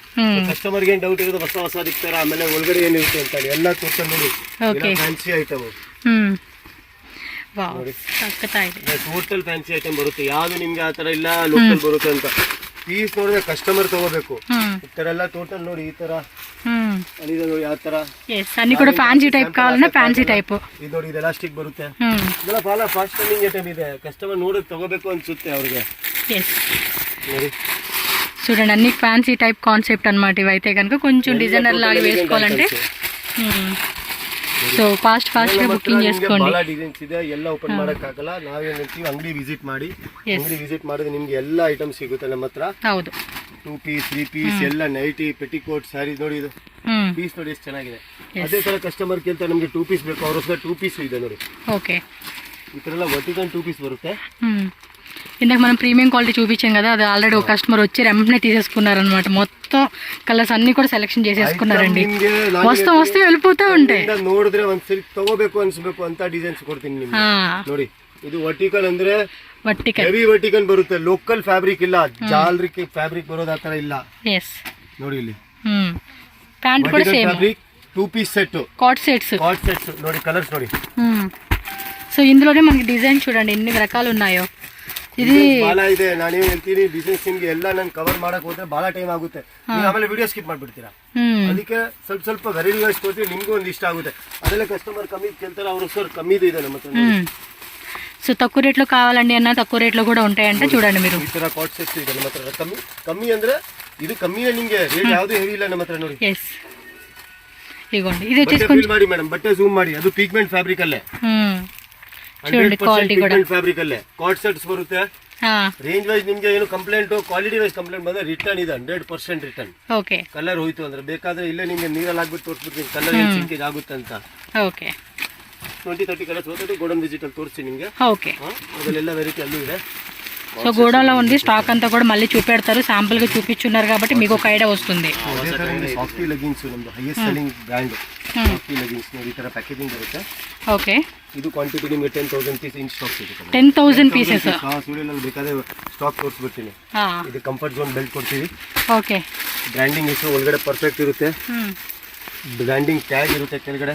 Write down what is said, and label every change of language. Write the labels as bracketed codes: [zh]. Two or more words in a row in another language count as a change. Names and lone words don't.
[kn] ಕಸ್ಟಮರ್ಗೆ ಏನ್ ಡೌಟ್ ಇರೋದು, ಹೊಸ ಇರ್ತಾರ, ಆಮೇಲೆ ಒಳಗಡೆ ಏನಿರುತ್ತೆ ಅಂತ ಹೇಳಿ ಎಲ್ಲ ತೋರಿಸ್ತಾ ನೋಡಿ. [en] fancy item total fancy item [kn] ಬರುತ್ತೆ. ಯಾವ್ದು ನಿಮ್ಗೆ ಆತರ ಇಲ್ಲ ಲೋಕಲ್ ಬರುತ್ತೆ ಅಂತ. ಪೀಸ್ ನೋಡಿದ್ರೆ ಕಸ್ಟಮರ್ ತಗೋಬೇಕು. ಈ ತರ ಎಲ್ಲ ಟೋಟಲ್ ನೋಡಿ, ಈ ತರ ನೋಡಿ, ಯಾವ ತರ [te] అన్ని కూడా [en] fancy type [te] కావాలన్నా [en] fancy type. [kn] ಇದು ನೋಡಿ, ಇದು ಎಲಾಸ್ಟಿಕ್ ಬರುತ್ತೆ. ಇದೆಲ್ಲ ಬಹಳ [en] fast running item [kn] ಇದೆ, ಕಸ್ಟಮರ್ ನೋಡಕ್ ತಗೋಬೇಕು ಅನ್ಸುತ್ತೆ ಅವ್ರಿಗೆ. ನೋಡಿ [te] చూడండి, అన్ని [en] fancy type concept [te] అన్నమాట. ఇవైతే కనుక కొంచెం డిజైనర్ లాగా వేసుకోవాలంటే [en] so fast [te] గా బుకింగ్ చేసుకోండి. [kn] ಬಹಳ ಡಿಸೈನ್ಸ್ ಇದೆ, ಎಲ್ಲ ಓಪನ್ ಮಾಡಕ್ ಆಗಲ್ಲ. ನಾವೇನ್ ಹೇಳ್ತೀವಿ, ಅಂಗಡಿ ವಿಸಿಟ್ ಮಾಡಿ. ಅಂಗಡಿ ವಿಸಿಟ್ ಮಾಡಿದ್ರೆ ನಿಮ್ಗೆ ಎಲ್ಲ ಐಟಮ್ ಸಿಗುತ್ತೆ ನಮ್ಮ ಹತ್ರ. ಹೌದು, 2 ಪೀಸ್ 3 ಪೀಸ್ ಎಲ್ಲ [en] nighty, petticoat, saree [kn] ನೋಡಿ. ಇದು ಪೀಸ್ ನೋಡಿ ಎಷ್ಟು ಚೆನ್ನಾಗಿದೆ. ಅದೇ ತರ ಕಸ್ಟಮರ್ ಕೇಳ್ತಾರೆ ನಮ್ಗೆ 2 ಪೀಸ್ ಬೇಕು, ಅವ್ರ 2 ಪೀಸ್ ಇದೆ ನೋಡಿ. ಓಕೆ, ಈ ತರ ಎಲ್ಲ [en] vertical 2 piece [kn] ಬರುತ್ತೆ. [te] ఇందాక మనం [en] premium quality [te] చూపించాం కదా, అది ఆల్రెడీ ఒక కస్టమర్ వచ్చి వెంటనే తీసేసుకున్నారనమాట. మొత్తం కలర్స్ అన్ని కూడా సెలెక్షన్ చేసేసుకున్నారండి. వస్తూ వెళ్ళిపోతా ఉంటాయి. [kn] ನೋಡಿದ್ರೆ ಒಂದ್ಸರಿ ತಗೋಬೇಕು ಅನ್ಸ್ಬೇಕು ಅಂತ ಡಿಸೈನ್ಸ್ ಕೊಡ್ತೀನಿ ನಿಮ್ಗೆ ನೋಡಿ. ಇದು ವರ್ಟಿಕಲ್ ಅಂದ್ರೆ [en] heavy vertical [kn] ಬರುತ್ತೆ, [en] local fabric [kn] ಇಲ್ಲ, ಜಾಲರಿ ಫ್ಯಾಬ್ರಿಕ್ ಬರೋದು ಆತರ ಇಲ್ಲ. ನೋಡಿ ಇಲ್ಲಿ ಪ್ಯಾಂಟ್ ಕೂಡ ಸೇಮ್ [en] fabric, 2 piece set, cot sets [kn] ನೋಡಿ. కలర్స్ ನೋಡಿ. [te] సో ఇందులోనే మనకి డిజైన్ చూడండి ఎన్ని రకాలు ఉన్నాయో. [kn] ಇದು ಬಹಳ ಇದೆ. ನಾನೇನ್ ಹೇಳ್ತೀನಿ, ಬಿಸ್ನೆಸ್ ನಿಮ್ಗೆ ಎಲ್ಲ ನಾನು ಕವರ್ ಮಾಡಕ್ ಹೋದ್ರೆ ಬಹಳ ಟೈಮ್ ಆಗುತ್ತೆ, ನೀವು ಆಮೇಲೆ [en] video skip [kn] ಮಾಡ್ಬಿಡ್ತೀರಾ. ಅದಕ್ಕೆ ಸ್ವಲ್ಪ [en] variety wise [kn] ಕೊಡ್ತೀವಿ, ನಿಮ್ಗೂ ಒಂದು ಇಷ್ಟ ಆಗುತ್ತೆ. ಅದೆಲ್ಲ ಕಸ್ಟಮರ್ ಕಮ್ಮಿ ಕೇಳ್ತಾರೆ, ಅವ್ರ ಸರ್ ಕಮ್ಮಿದು ಇದೆ ನಮ್ಮ ಹತ್ರ. [te] సో తక్కువ రేట్లో కావాలండి అన్న, తక్కువ రేట్లో కూడా ఉంటాయంటే చూడండి మీరు. [kn] ಈ ತರ [en] cot sets [kn] ಇದೆ ನಮ್ಮ ಹತ್ರ. ಕಮ್ಮಿ ಅಂದ್ರೆ ಇದು ಕಮ್ಮಿನೇ, ನಿಮ್ಗೆ ರೇಟ್ ಯಾವ್ದು ಹೆವಿ ಇಲ್ಲ ನಮ್ಮ ಹತ್ರ ನೋಡಿ. [te] ఎస్ ఇగోండి, ఇది వచ్చేసి [kn] ಫೀಲ್ ಮಾಡಿ ಮೇಡಮ್, ಬಟ್ಟೆ ಜೂಮ್ ಮಾಡಿ, ಅದು [en] pigment fabric [kn] ಅಲ್ಲೇ, [te] చూడండి క్వాలిటీ కూడా [kn] ಫ್ಯಾಬ್ರಿಕ್ ಅಲ್ಲೇ [en] cot sets [kn] ಬರುತ್ತೆ. [en] range wise [kn] ನಿಮ್ಗೆ ಏನು ಕಂಪ್ಲೇಂಟ್, [en] quality wise complaint [kn] ಬಂದ್ರೆ ರಿಟರ್ನ್ ಇದೆ, 100% ರಿಟರ್ನ್. ಓಕೆ, ಕಲರ್ ಹೋಯ್ತು ಅಂದ್ರೆ ಬೇಕಾದ್ರೆ ಇಲ್ಲೇ ನಿಮ್ಗೆ ನೀರಲ್ಲಿ ಹಾಕ್ಬಿಟ್ಟು ತೋರಿಸ್ಬಿಡ್ತೀನಿ ಕಲರ್ ಏನು ಸಿಂಕೇಜ್ ಆಗುತ್ತೆ ಅಂತ. ಓಕೆ, 20-30 ಕಲರ್ಸ್ ಹೋದ್ರೆ [en] godown visit [kn] ತೋರಿಸ್ತೀನಿ ನಿಮ್ಗೆ. [te] ఓకే, [kn] ಅದೆಲ್ಲ ವೆರೈಟಿ ಅಲ್ಲೂ ಇದೆ. [te] సో గోడౌన్లో ఉంది స్టాక్ అంతా కూడా మళ్ళీ చూపెడతారు, శాంపుల్ గా చూపించున్నారు కాబట్టి మీకు ఒక ఐడియా వస్తుంది. [kn] ಸಾಫ್ಟಿ ಲೆಗಿನ್ಸ್ ನಮ್ದು [en] highest selling brand [kn] ಸಾಫ್ಟಿ ಲೆಗಿನ್ಸ್ ನೋಡಿ, ಈ ತರ ಪ್ಯಾಕೇಜಿಂಗ್ ಬರುತ್ತೆ. ಓಕೆ, ಇದು ಕ್ವಾಂಟಿಟಿ ನಿಮಗೆ 10,000 [en] piece in stock [kn] ಸಿಗುತ್ತೆ. 10,000 ಪೀಸಸ್. ಸ್ಟುಡಿಯೋನಲ್ಲಿ ಬೇಕಾದ್ರೆ ಸ್ಟಾಕ್ ತೋರಿಸ್ಬಿಡ್ತೀನಿ. ಇದು [en] comfort zone belt [kn] ಕೊಡ್ತೀವಿ. ಓಕೆ, ಬ್ರ್ಯಾಂಡಿಂಗ್ ಹೆಸರು ಒಳಗಡೆ ಪರ್ಫೆಕ್ಟ್ ಇರುತ್ತೆ, [en] branding tag [kn] ಇರುತ್ತೆ ಕೆಳಗಡೆ.